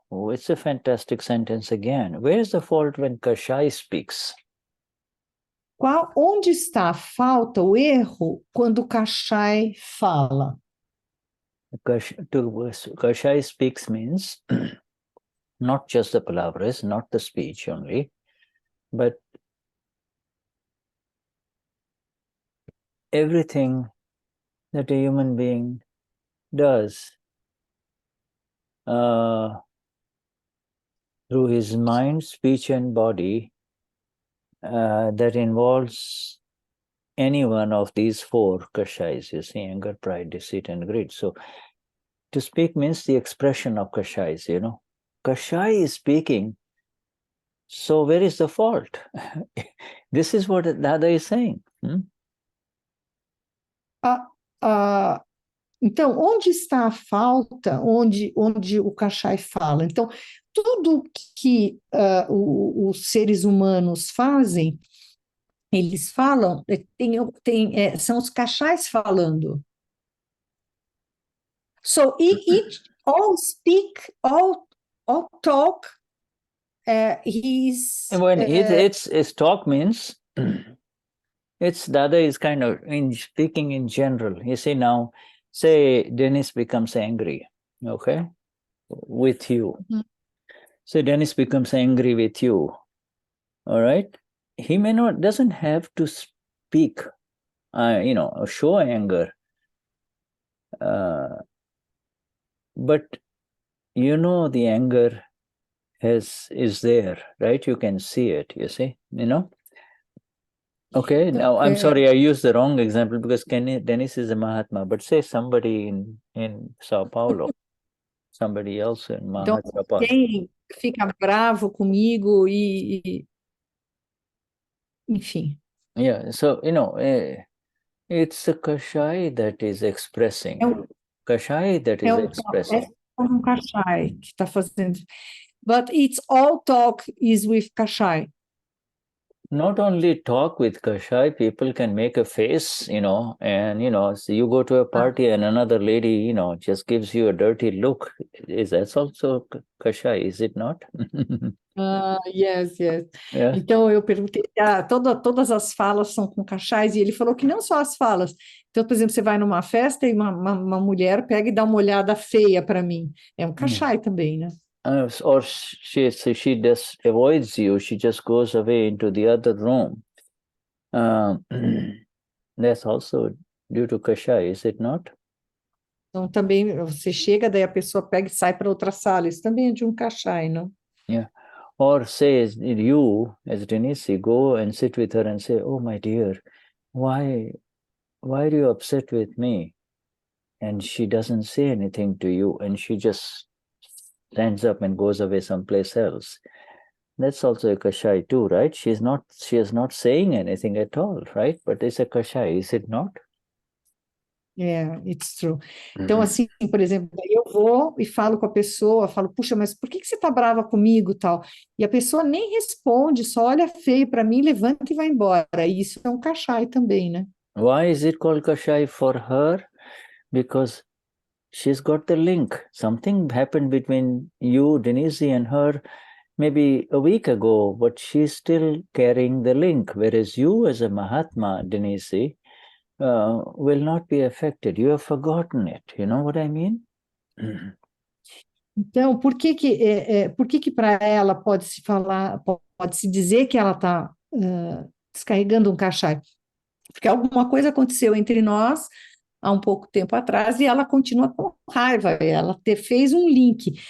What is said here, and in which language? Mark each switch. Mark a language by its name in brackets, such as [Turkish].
[English] Oh, it's a fantastic sentence again. Where's the fault when Kashaya speaks? [Portuguese] Onde está a falta, o erro, quando o Kashai fala? [English] Kashaya speaks means not just the palavras, not the speech only, but everything that a human being does through his mind, speech, and body that involves any one of these 4 kashais, you see, anger, pride, deceit, and greed. So to speak means the expression of kashais, you know. Kashai is speaking, so where is the fault? This is what Dada is saying. [Portuguese] Então, onde está a falta, onde o Kashai fala? Então, tudo que os seres humanos fazem, eles falam, são os Kashais falando. [English] So, each, all speak, all talk, When it's talk means it's Dada is kind of speaking in general. You see now, say Dennis becomes angry, okay, with you. Mhm. So Dennis becomes angry with you, all right? He doesn't have to speak, or show anger. But the anger is there, right? You can see it, you see, Okay, now I'm sorry, I used the wrong example because Dennis is a Mahatma, but say somebody in Sao Paulo, somebody else in [Portuguese] Então, [English] Hyderabad. [Portuguese] quem fica bravo comigo enfim. [English] Yeah, so, it's a Kashai that is expressing. Kashai that is expressing. [Portuguese] É um Kashai que está fazendo. [English] But it's all talk is with Kashai. Not only talk with Kashai, people can make a face, and, so you go to a party and another lady, just gives you a dirty look. That's also Kashai, is it not? Yes. Yeah. [Portuguese] Então, eu perguntei, todas as falas são com Kashais, e ele falou que não só as falas. Então, por exemplo, você vai numa festa e uma mulher pega e dá uma olhada feia para mim. É um Kashai também, né? [English] Or she just avoids you, she just goes away into the other room. That's also due to Kashai, is it not? [Portuguese] Então, também você chega, daí a pessoa pega e sai para outra sala. Isso também é de um Kashai, não? [English] Yeah. Or says you, as Denize, go and sit with her and say, "Oh, my dear, why are you upset with me?" And she doesn't say anything to you, and she just stands up and goes away someplace else. That's also a Kashai too, right? She is not saying anything at all, right? But it's a Kashai, is it not? Yeah, it's true. [Portuguese] Então, assim, por exemplo, daí eu vou e falo com a pessoa, falo, puxa, mas por que você está brava comigo, tal? E a pessoa nem responde, só olha feio para mim, levanta e vai embora. E isso é um Kashai também, né? [English] Why is it called Kashai for her? Because she's got the link. Something happened between you, Denize, and her maybe a week ago, but she's still carrying the link. Whereas you, as a Mahatma, Denize, will not be affected. You have forgotten it. You know what I mean? [Portuguese] Então, por que para ela pode-se falar, pode-se dizer que ela está descarregando um Kashai? Porque alguma coisa aconteceu entre nós há um pouco tempo atrás e ela continua com raiva, ela fez um link.